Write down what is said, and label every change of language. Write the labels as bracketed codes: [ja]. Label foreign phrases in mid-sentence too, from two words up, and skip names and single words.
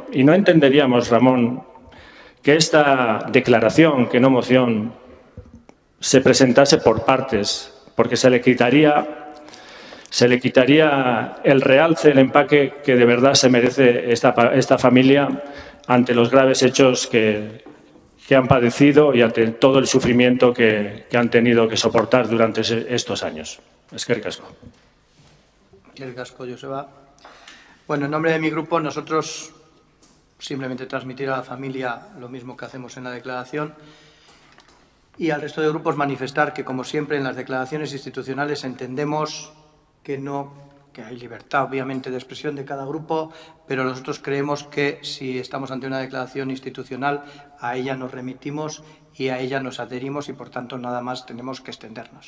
[es] Y no entenderíamos, Ramón, que esta declaración, que no moción, se presentase por partes, porque se le quitaría el realce, el empaque que de verdad se merece esta familia ante los graves hechos que han padecido y ante todo el sufrimiento que han tenido que soportar durante estos años. [eu] Eskerrik asko. Eskerrik asko, Joseba. [es] Bueno, en nombre de mi grupo, nosotros simplemente transmitir a la familia lo mismo que hacemos en la declaración y al resto de grupos manifestar que, como siempre, en las declaraciones institucionales entendemos que hay libertad, obviamente, de expresión de cada grupo, pero nosotros creemos que si estamos ante una declaración institucional, a ella nos remitimos y a ella nos adherimos y, por tanto, nada más tenemos que extendernos.